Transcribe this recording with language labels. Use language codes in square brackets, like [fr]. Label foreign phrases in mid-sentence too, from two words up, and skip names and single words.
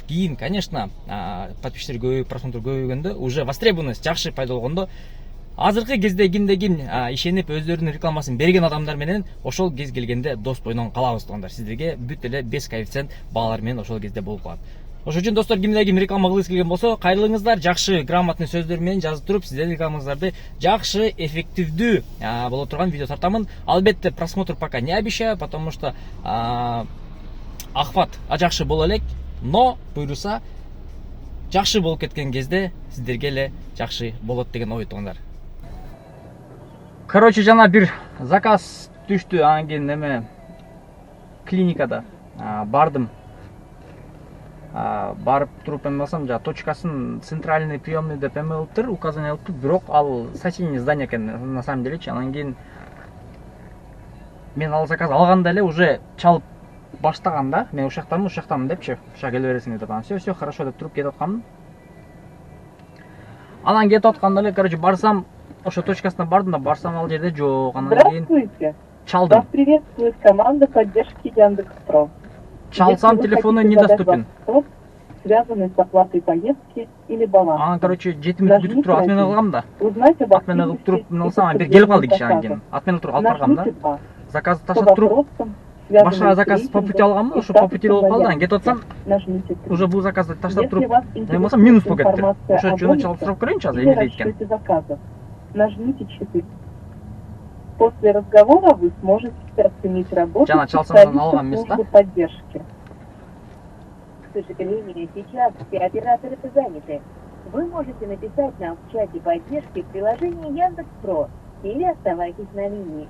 [ky] Кийин, конечно, подписчиктер көбөйүп, просмотр көбөйгөндө, [ru] уже востребованность [ky] жакшы пайда болгондо, азыркы кезде кимде-ким ишенип өздөрүнүн рекламасын берген адамдар менен ошол кез келгенде дос бойдон калабыз туугандар. Сиздерге бүт эле 5 коэффициент баалар менен ошол кезде болуп калат. Ошон үчүн достор, кимде-ким реклама кылгысы келген болсо, кайрылыңыздар, жакшы грамотный сөздөр менен жазып туруп, сиздердин рекламаңыздарды жакшы, эффективдүү боло турган видео тартамын. Албетте, [ru] просмотр пока не обещаю, потому что охват [ky] жакшы боло элек, но буйруса жакшы болуп кеткен кезде сиздерге эле жакшы болот деген ой туугандар. Короче, жана бир заказ түштү, анан кийин эме клиникада бардым. Барып туруп эме алсам, жана точкасын [ru] центральный приемный [ky] деп эме кылыптыр, указание кылыптыр, бирок ал соседний здание экен [ru] на самом делечи. [ky] Анан кийин мен ал заказ алганда эле уже чалып баштаганда мен ушактамын депчи, ушак келе бересиң деп анан [ru] все хорошо [ky] деп туруп кетип атканмын. Анан кетип атканда эле, короче, барсам, ошо точкасына бардым да, барсам ал жерде жок. Анан кийин [ru] Здравствуйте. [ky] чалдым. [ru] Вас приветствует команда поддержки Яндекс.Про. [ky] Чалсам, [ru] Если вы [ky] телефону [ru] хотите задать [ky] недоступен. [ru] вопрос, связанный с оплатой поездки или балансом. [ky] Анан, короче, жетимиз бүтүп туруп атмена кылгам да. [ru] Узнать об [ky] Атмена кылып туруп мен алсам, бир келип калды киши анан кийин. Атмена туруп алып баргам да. [ru] Нажмите 2. [ky] Заказды [ru] По [ky] таштап туруп, [ru] вопросам, связанным [ky] башка [ru] с [ky] заказ по [ru] рейтингом [ky] пути алганмын, [ru] и [ky] ошо [ru] по пути [ky] болуп [ru] статусом [ky] калды. Анан кетип [ru] заявки. [ky] атсам, [ru] Нажмите 3. [ky] уже бул заказды таштап [ru] Если [ky] туруп, [ru] вас [ky] мен болсом минус болуп кетти. [ru] информация [ky] Ошо [ru] о [ky] үчүн чалып [ru] бонусах [ky] сурап көрөйүнчү азыр [ru] или [ky] эмне дейт экен. [ru] расчете заказов, нажмите 4. После разговора вы сможете оценить работу [ky] Жана чалсам алган [ru] специалистов [ky] эмес да. [ru] службы поддержки. К сожалению, сейчас все операторы заняты. Вы можете написать нам в чате поддержки в приложении Яндекс.Про или оставайтесь на линии.